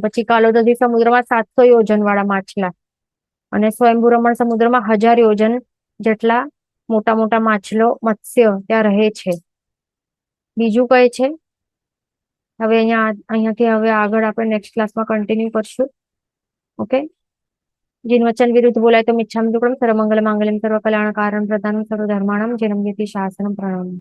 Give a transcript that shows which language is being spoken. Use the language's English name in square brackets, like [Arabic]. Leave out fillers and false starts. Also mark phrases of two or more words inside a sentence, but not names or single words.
[Gujarati] પછી કાલોદદી સમુદ્રમાં 700 યોજન વાળા માછલા અને સ્વયંભૂ રમણ સમુદ્રમાં 1000 યોજન જેટલા મોટા માછલો મત્સ્ય ત્યાં રહે છે. બીજું કહે છે હવે અહીંયાથી હવે આગળ આપણે [English] next classમાં continue [Gujarati] કરશું. ઓકે, જિન વચન વિરુદ્ધ બોલાય તો [Prakrit languages] मिच्छामि दुक्कडं [Sanskrit] सर्वमंगल मांगल्यं सर्वकल्याणकारं प्रदानं सर्वधर्माणां जन्मयति शासनं प्रणमामि.